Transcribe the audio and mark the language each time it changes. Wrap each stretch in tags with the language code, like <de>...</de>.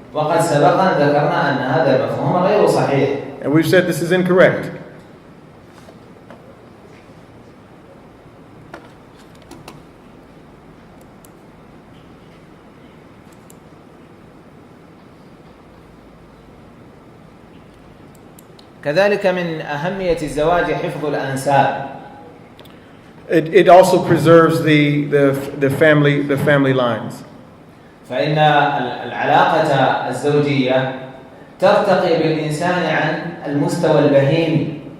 <ar>وقد سبقا ذكرنا أن هذا المفهوم غير صحيح.</ar> <en>And we've said this is incorrect.</en> <ar>كذلك من أهمية الزواج حفظ الأنساب.</ar> <en>It also preserves the family lines.</en> <ar>فإن العلاقة الزوجية ترتقي بالإنسان عن المستوى البهيمي.</ar>